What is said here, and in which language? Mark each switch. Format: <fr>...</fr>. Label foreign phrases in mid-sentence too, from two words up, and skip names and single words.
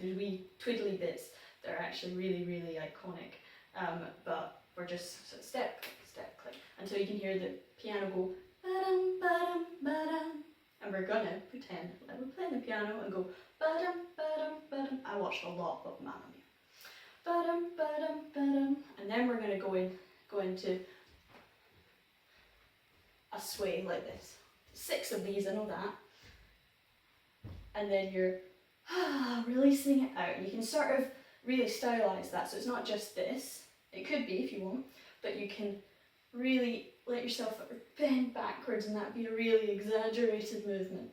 <en>There's wee twiddly bits that are actually really, really iconic. But we're just sort of step, click, step, click, until you can hear the piano go ba-dum, ba-dum, ba-dum. And we're gonna pretend like we're playing the piano and go ba-dum, ba-dum, ba-dum. I watched a lot of Mamma Mia. Ba-dum, ba-dum, ba-dum. And then we're gonna go into a sway like this. 6 of these, I know that. And then you're releasing it out. You can sort of really stylize that, so it's not just this. It could be if you want, but you can really let yourself bend backwards and that be a really exaggerated movement.</en>